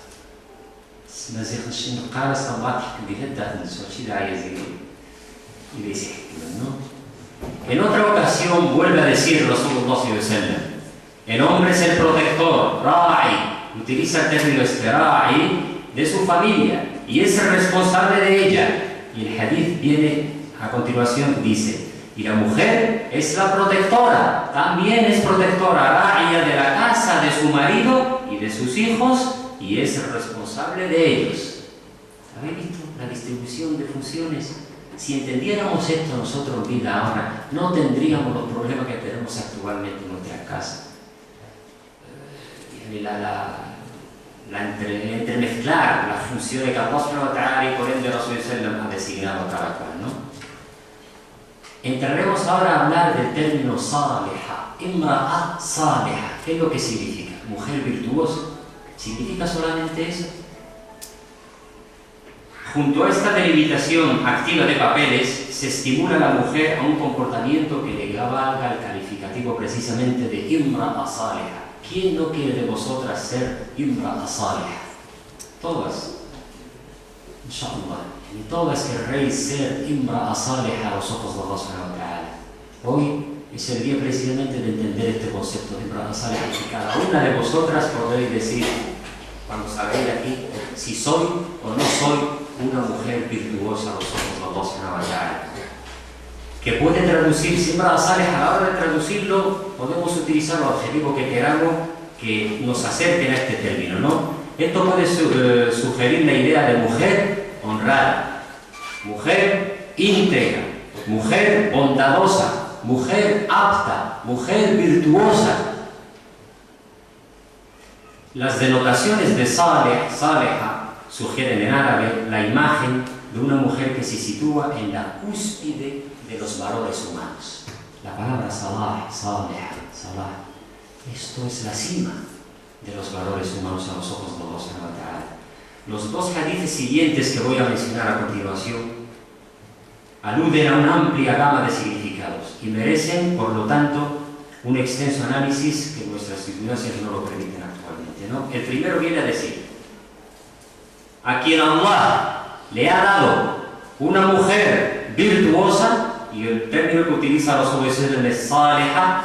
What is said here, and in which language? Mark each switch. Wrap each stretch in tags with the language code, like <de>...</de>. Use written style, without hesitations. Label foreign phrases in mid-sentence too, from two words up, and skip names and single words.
<es>En otra ocasión vuelve a decir Rasulullah</es> <ar>صلى الله عليه وسلم:</ar> <es>el hombre es el protector, ra'i, utiliza el término ra'i, de su familia y es el responsable de ella. Y el hadith viene a continuación, dice: y la mujer es la protectora, también es protectora, ra'ia, de la casa de su marido y de sus hijos, y es el responsable de ellos. ¿Habéis visto la distribución de funciones? si entendiéramos esto nosotros en vida ahora, no tendríamos los problemas que tenemos actualmente en nuestras casas. Entremezclar las funciones que</es> <ar>الله سبحانه وتعالى</ar> <es>y por ende</es> <ar>رسول سلم</ar> <es>ha designado a cada cual, ¿no? Entraremos ahora a hablar del término saliha,</es> <ar>امرأة صالحة.</ar> <es>¿Qué es lo que significa? Mujer virtuosa. ¿Significa solamente eso? Junto a esta delimitación activa de papeles, se estimula a la mujer a un comportamiento que le valga el calificativo precisamente de</es> <ar>امرأة صالحة.</ar> <es>¿Quién no quiere de vosotras ser</es> <ar>امرأة صالحة?</ar> <es>Todas. Inshallah. Y todas querréis ser</es> <ar>امرأة صالحة</ar> <es>a los ojos de</es> <ar>الله سبحانه وتعالى.</ar> <es>Hoy es el día precisamente de entender este concepto de</es> <ar>امرأة صالحة.</ar> <es>Y cada una de vosotras podréis decir, cuando salgáis de aquí, si soy o no soy una mujer virtuosa a los ojos de</es> <ar>الله سبحانه وتعالى.</ar> <es>Que puede traducirse</es> <ar>امرأة صالحة.</ar> <es>A la hora de traducirlo, podemos utilizar los adjetivos que queramos que nos acerquen a este término, ¿no? Esto puede sugerir la idea de mujer honrada, mujer íntegra, mujer bondadosa, mujer apta, mujer virtuosa. Las denotaciones de saliha sugieren en árabe la imagen de una mujer que se sitúa en la cúspide de los valores humanos. La palabra salah, esto es la cima de los valores humanos a los ojos de</es> <ar>الله سبحانه وتعالى.</ar> <es>Los dos hadiths siguientes que voy a mencionar a continuación aluden a una amplia gama de significados y merecen, por lo tanto, un extenso análisis que nuestras circunstancias no lo permiten actualmente, ¿no? El primero viene a decir: a quien Allah le ha dado una mujer virtuosa, y el término que utiliza los obedeces es saliha.</es>